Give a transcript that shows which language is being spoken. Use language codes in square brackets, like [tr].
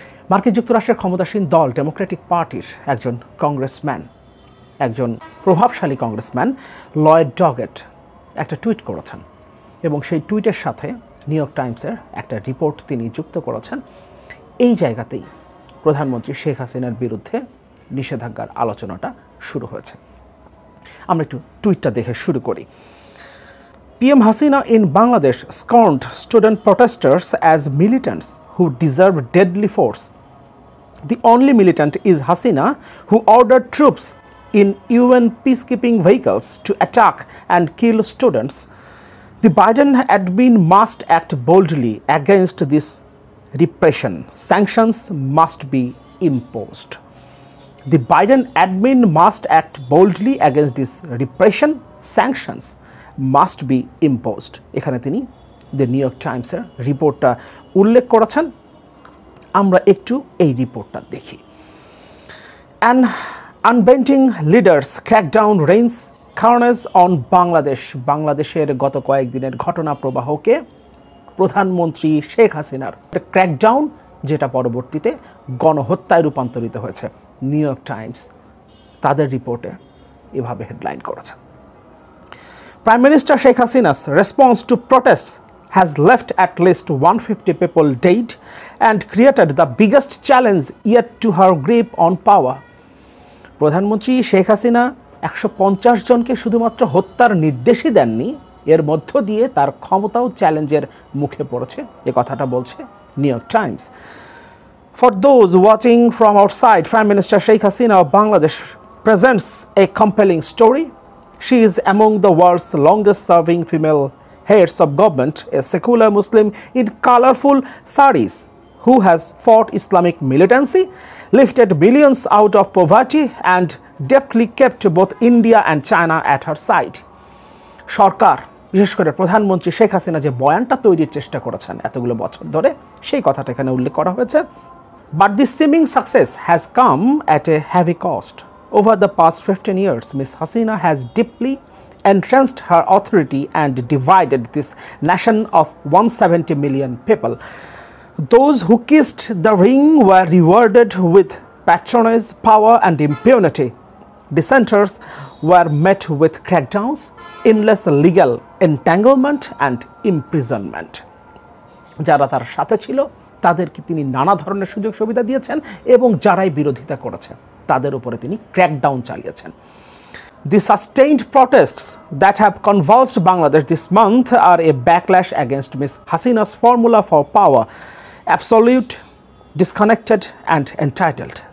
[bn] মার্কিন যুক্তরাষ্ট্রের ক্ষমতাসীন দল ডেমোক্রেটিক পার্টির একজন কংগ্রেসম্যান, একজন প্রভাবশালী কংগ্রেসম্যান লয়েড ডগেট, একটা টুইট করেছেন এবং সেই টুইটের সাথে নিউ ইয়র্ক টাইমসের একটা রিপোর্ট তিনি যুক্ত করেছেন। এই জায়গাতেই প্রধানমন্ত্রী শেখ হাসিনার বিরুদ্ধে নিষেধাজ্ঞার আলোচনাটা শুরু হয়েছে। আমরা একটু টুইটটা দেখে শুরু করি। [en] PM Hasina in Bangladesh scorned student protesters as militants who deserve deadly force. The only militant is Hasina, who ordered troops in UN peacekeeping vehicles to attack and kill students. The Biden admin must act boldly against this repression. Sanctions must be imposed. The Biden admin must act boldly against this repression. Sanctions must be imposed. [bn] এখানে তিনি the new York টাইমসের রিপোর্টটা উল্লেখ করেছেন। আমরা একটু এই রিপোর্টটা দেখি। [en] An unbending leaders crackdown reigns carnage on Bangladesh. [bn] বাংলাদেশের গত কয়েকদিনের ঘটনা প্রবাহকে প্রধানমন্ত্রী শেখ হাসিনার ক্র্যাকডাউন, যেটা পরবর্তীতে গণহত্যায় রূপান্তরিত হয়েছে। নিউ ইয়র্ক টাইমস তাদের রিপোর্টে এভাবে হেডলাইন করেছে। [en] Prime Minister Sheikh Hasina's response to protests has left at least 150 people dead and created the biggest challenge yet to her grip on power. [bn] প্রধানমন্ত্রী শেখ হাসিনা 150 জনকে শুধুমাত্র হত্যার নির্দেশই দেননি, এর মধ্য দিয়ে তার ক্ষমতাও চ্যালেঞ্জের মুখে পড়েছে, এ কথাটা বলছে new York Times. [en] For those watching from outside, Prime Minister Sheikh Hasina of Bangladesh presents a compelling story. She is among the world's longest-serving female heads of government, a secular Muslim in colorful saris who has fought Islamic militancy, lifted millions out of poverty, and deftly kept both India and China at her side. [bn] সরকার, বিশেষ করে প্রধানমন্ত্রী শেখ হাসিনা যে বয়ানটা তৈরির চেষ্টা করেছেন এতগুলো বছর ধরে, সেই কথাটা এখানে উল্লেখ করা হয়েছে। [en] But this seeming success has come at a heavy cost. Over the past 15 years, Ms. Hasina has deeply entrenched her authority and divided this nation of 170 million people. Those who kissed the ring were rewarded with patronage, power, and impunity. Dissenters were met with crackdowns, endless legal entanglement, and imprisonment. [bn] যারা তার সাথে ছিল তাদেরকে তিনি নানা ধরনের সুযোগ সুবিধা দিয়েছেন এবং যারাই বিরোধিতা করেছে তাদের উপরে তিনি ক্র্যাকডাউন চালিয়েছেন। [en] The sustained protests that have convulsed Bangladesh this month are a backlash against Ms. Hasina's formula for power, absolute, disconnected, and entitled.